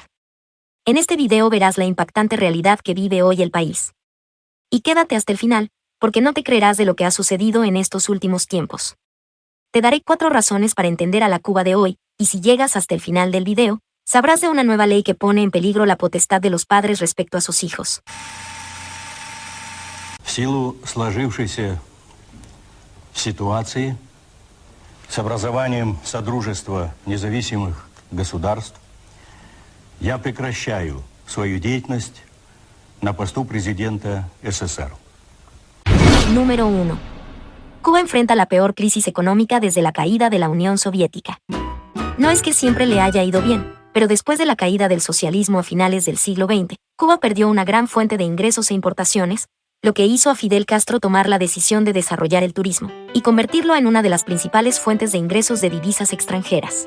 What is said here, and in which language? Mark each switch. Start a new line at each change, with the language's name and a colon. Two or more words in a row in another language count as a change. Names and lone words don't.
Spanish: En este video verás la impactante realidad que vive hoy el país. Y quédate hasta el final, porque no te creerás de lo que ha sucedido en estos últimos tiempos. Te daré 4 razones para entender a la Cuba de hoy, y si llegas hasta el final del video, sabrás de una nueva ley que pone en peligro la potestad de los padres respecto a sus hijos.
Russian: В силу сложившейся ситуации с образованием Содружества независимых государств я прекращаю свою деятельность на посту президента СССР.
Spanish: Número 1. Cuba enfrenta la peor crisis económica desde la caída de la Unión Soviética. No es que siempre le haya ido bien, pero después de la caída del socialismo a finales del siglo XX, Cuba perdió una gran fuente de ingresos e importaciones, lo que hizo a Fidel Castro tomar la decisión de desarrollar el turismo y convertirlo en una de las principales fuentes de ingresos de divisas extranjeras.